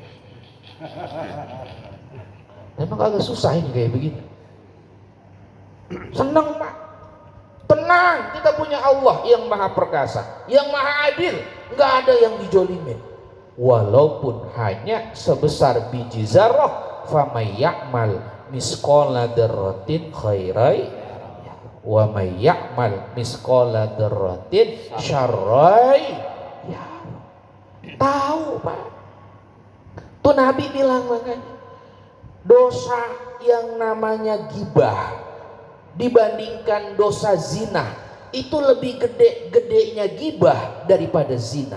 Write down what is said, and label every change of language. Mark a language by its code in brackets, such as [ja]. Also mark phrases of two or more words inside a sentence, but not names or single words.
[id] Memang agak susah ini kayak begini. Senang Pak. Tenang, kita punya Allah yang maha perkasa, yang maha adil. Nggak ada yang dijolimin. Walaupun hanya sebesar biji zarrah, [ar] فمن يعمل مثقال ذرة خيرا. ومن يعمل مثقال ذرة شرا ya. [id] Tahu Pak, tuh Nabi bilang makanya dosa yang namanya gibah dibandingkan dosa zina itu lebih gedenya gibah daripada zina.